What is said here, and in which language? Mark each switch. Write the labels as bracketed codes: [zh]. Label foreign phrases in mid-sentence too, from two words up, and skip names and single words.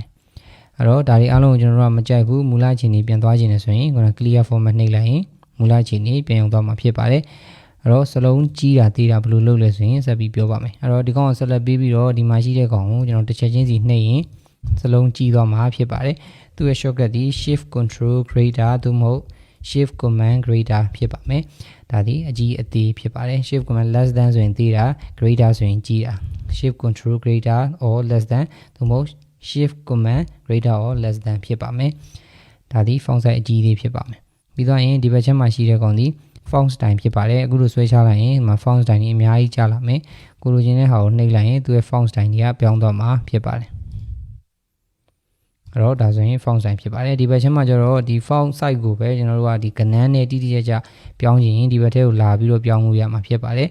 [my] အဲ့တော့ဒါတွေအားလုံးကိုကျွန်တော်တို့ကမကြိုက်ဘူးမူလအခြေအနေပြန်သွားခြင်းနဲ့ဆိုရင်ခုန [en] clear format [my] နှိပ်လိုက်ရင်မူလအခြေအနေပြန်ရောက်သွားမှာဖြစ်ပါတယ်အဲ့တော့စလုံးကြီးတာသေးတာဘယ် လိုလုပ်လဲဆိုရင်ဆက်ပြီးပြောပါမယ်အဲ့တော့ဒီကောင်ကို select ပေးပြီးတော့ဒီမှာရှိတဲ့ကောင်ကိုကျွန်တော်တစ်ချက်ချင်းစီနှိပ်ရင်စလုံးကြီးသွားမှာ ဖြစ်ပါတယ်သူ့ရဲ့ shortcut ဒီ [en] shift control greater [my] သို့မဟုတ် [en] shift command greater [my] ဖြစ်ပါမယ်ဒါဒီအကြီးအသေး ဖြစ်ပါတယ် [en] shift command less than [my] ဆိုရင်သေးတာ greater ဆိုရင်ကြီးတာ [en] shift control greater or less than [my] သို့မဟုတ် [en] shift command greater or less than [my] ဖြစ်ပါမယ်ဒါဒီ [en] font size [my] အကြီးသေးဖြစ်ပါမယ်ပြီးတော့ရင်ဒီဘက်ချက်မှာရှိတဲ့ကောင်ဒီ [en] font style [my] ဖြစ်ပါတယ်အခုလိုဆွဲချလိုက်ရင်ဒီမှာ [en] font style [my] ကြီးအများကြီးကျလာမယ်ကိုလိုချင်တဲ့ဟာကိုနှိပ်လိုက်ရင်သူ့ရဲ့ [en] font style [my] ကြီးကပြောင်းသွားမှာဖြစ်ပါတယ် အဲ့တော့ဒါဆိုရင် [en] font size [my] ဖြစ်ပါတယ်ဒီဘက်ချင်းမှာကျတော့ဒီ [en] font size [my] ကိုပဲကျွန်တော်တို့ကဒီကနန်းနဲ့တိတိကျကျပြောင်းရင်ဒီဘက်ထဲကိုလာပြီးတော့ပြောင်းလို့ရမှာဖြစ်ပါတယ်